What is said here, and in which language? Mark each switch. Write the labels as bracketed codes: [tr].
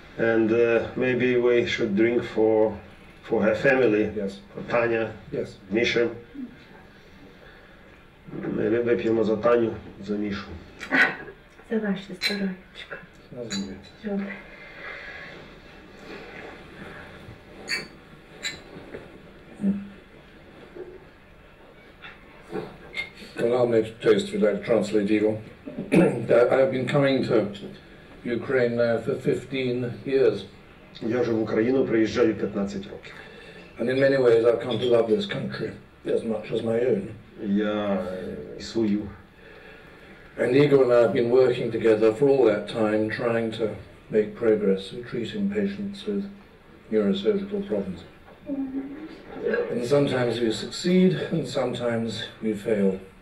[en] and maybe we should drink for her family, Yes. for Tanya, Yes. Misha. [uk] Ми вип'ємо за Таню, за Мішу. За ваше здоров'ячко. [en] Doesn't it? [uk] Щоб [en] Well, I'll make a toast for that translate evil. I've been coming to Ukraine now for 15 years. [uk] Я вже в Україну приїжджаю 15 років. [en] And in many ways I've come to love this country as much as my own. [uk] Я свою. [en] And Igor and I have been working together for all that time trying to make progress in treating patients with neurosurgical problems. And sometimes we succeed and sometimes we fail.